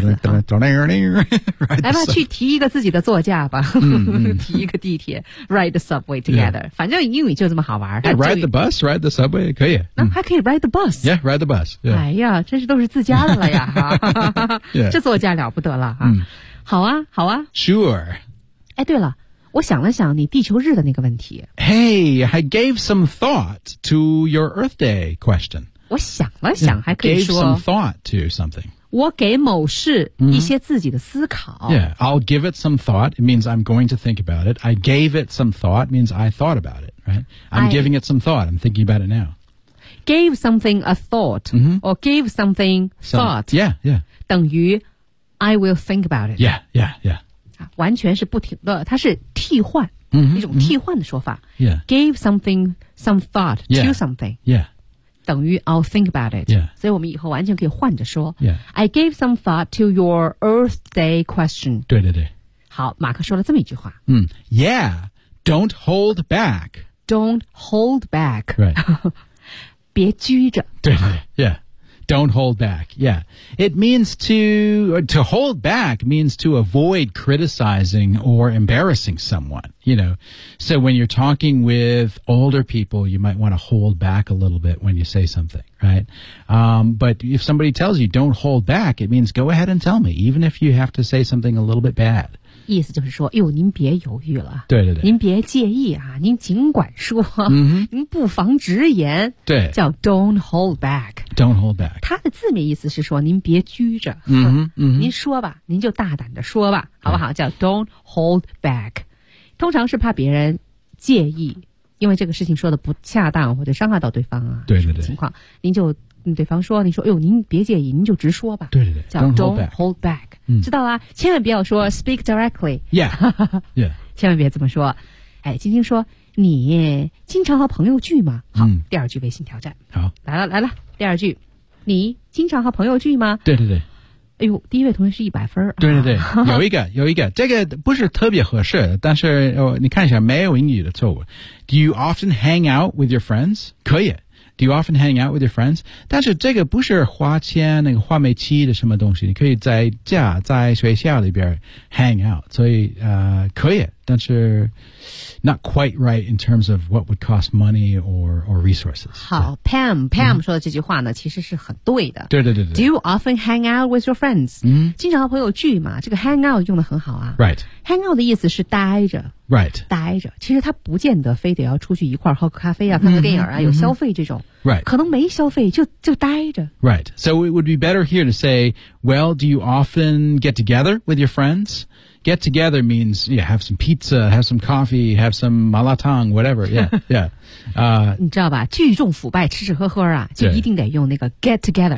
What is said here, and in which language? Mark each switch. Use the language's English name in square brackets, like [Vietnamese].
[Chinese] 来吧，去提一个自己的座驾吧，提一个地铁 ， ride the subway together. 反正英语就这么好玩。 [English] Ride the bus, ride the subway, 可以。 [Chinese] 那还可以 ride the bus. [English] Yeah, ride the bus. [Chinese] 哎呀，真是都是自家的了呀！这座驾了不得了啊！好啊，好啊。 [English] Sure. [Chinese] 哎，对了，我想了想你地球日的那个问题。 [English] Hey, I gave some thought to your Earth Day question. [Chinese] 我想了想还可以说。 [English] Gave some thought to something. [Chinese] 我给某事一些自己的思考。 [English] Mm-hmm. Yeah, I'll give it some thought. It means I'm going to think about it. I gave it some thought means I thought about it, right? I'm giving it some thought. I'm thinking about it now. Gave something a thought、 mm-hmm. or gave something thought. So, yeah, yeah. 等于 I will think about it. Yeah, yeah, yeah. [Chinese] 完全是不停的，它是替换、 mm-hmm, 一种替换的说法。 [English] Mm-hmm. Yeah. Gave something some thought to、 yeah. something. Yeah. 等于 I'll think about it、 yeah. [Chinese] 所以我们以后完全可以换着说、 [English] yeah. I gave some thought to your Earth Day question [Chinese] 对对对好马克说了这么一句话、 [English] mm. Yeah, don't hold back Don't hold back、 right. [Chinese] 别拘着 [English] 对对对 yeah. Don't hold back、yeah. It means to hold back means to avoid criticizing or embarrassing someone You know, so when you're talking with older people, you might want to hold back a little bit when you say something, right?、but if somebody tells you, don't hold back, it means go ahead and tell me, even if you have to say something a little bit bad. [Chinese] 意思就是说，哟，您别犹豫了。对对对。您别介意啊，您尽管说、 mm-hmm. 您不妨直言。对。 [English] 叫 don't hold back. Don't hold back. [Chinese] 它的字面意思是说您别拘着。嗯、mm-hmm, 嗯、您说吧，您就大胆地说吧，好不好？ [English] 叫 don't hold back. [Chinese] 通常是怕别人介意，因为这个事情说的不恰当或者伤害到对方啊，对对对，情况，您就跟对方说，您说，哎呦，您别介意，您就直说吧，对对对， [English] 叫 don't hold back，、嗯、 [Chinese] 知道啦，千万不要说 speak directly， [English] yeah， yeah， [Chinese] 千万别这么说。哎，晶晶说，你经常和朋友聚吗？好、嗯，第二句微信挑战，好，来了来了，第二句，你经常和朋友聚吗？对对对。哎呦，第一位同学是一百分儿。对对对，有一个有一个，这个不是特别合适，但是、哦、你看一下，没有英语的错误。 [English] Do you often hang out with your friends? [Chinese] 可以。 [English] Do you often hang out with your friends? [Chinese] 但是这个不是花钱那个花煤气的什么东西，你可以在家在学校里边 hang out， 所以可以，但是 not quite right in terms of what would cost money or resources 好。好 ，Pam Pam 说的这句话呢、嗯，其实是很对的。对对对对。 [English] Do you often hang out with your friends？嗯， [Chinese] 经常和朋友聚嘛，这个 hang out 用的很好啊。 [English] Right。 [Chinese] Hang out 的意思是待着。 [English] Right， [Chinese] 待着，其实他不见得非得要出去一块儿喝咖啡啊，看个电影啊， mm-hmm, 有消费这种。 [English] Right， [Chinese] 可能没消费就待着。 [English] Right， so it would be better here to say, well, do you often get together with your friends? Get together means yeah, have some pizza, have some coffee, have some malatang, whatever. Yeah, yeah. [Chinese] 你知道吧？聚众腐败，吃吃喝喝啊，就一定得用那个 get together.